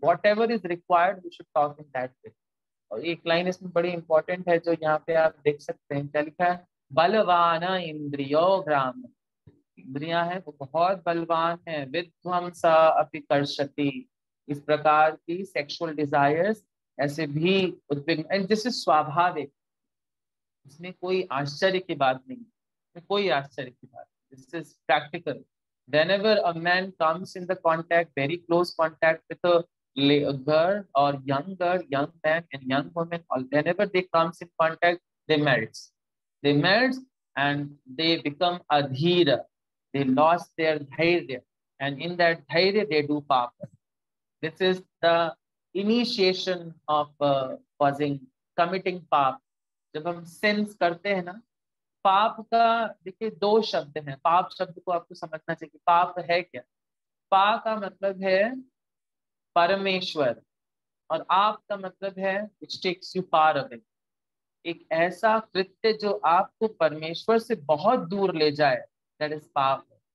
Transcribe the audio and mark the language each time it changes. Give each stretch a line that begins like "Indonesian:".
English: Whatever is required we should talk in that way.
Hindi: और एक line इसमें बड़ी इंपॉर्टेंट है जो यहाँ पे आप देख सकते हैं, क्या लिखा है,
Sanskrit: बलवान इंद्रियो ग्राम,
Hindi: इंद्रियां हैं वो बहुत बलवान है,
Sanskrit: विध्वंस अपि कर्षति,
Hindi: इस प्रकार की सेक्सुअल डिजायर्स ऐसे भी उद्विग्न,
English: and this is
Hindi: स्वाभाविक, इसमें कोई आश्चर्य की बात नहीं, इसमें कोई आश्चर्य की बात,
English: This is practical. whenever a man comes in the contact, very close contact with a girl or young man and young woman, or whenever they comes in contact, they melts, they melts and they become adhira, they lost their dhairya, and in that dhairya they do papa. This is the initiation of causing committing पाप।
Hindi: जब हम since करते हैं ना, पाप का देखिए 2 शब्द हैं, पाप शब्द को आपको समझना चाहिए, पाप है क्या। पा का मतलब है परमेश्वर और आप का मतलब है
English: which takes you far away,
Hindi: एक ऐसा कृत्य जो आपको परमेश्वर से बहुत दूर ले जाए,
English: that is
Hindi: पाप।